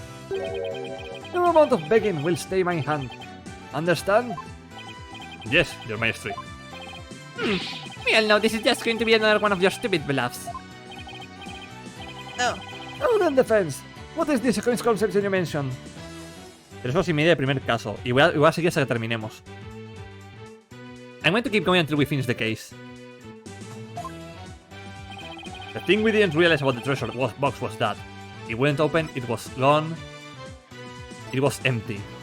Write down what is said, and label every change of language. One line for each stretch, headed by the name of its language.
English: No amount of begging will stay my hand. Understand? Yes, Your Maestry. We all know this is just going to be another one of your stupid bluffs. Now then, defense. What is this misconception you mentioned?
Spanish: 3 horas y media de primer caso, y voy a seguir hasta que terminemos.
English: I'm going to keep going until we finish the case. The thing we didn't realize about the treasure box was that it wouldn't open, it was gone, it was empty.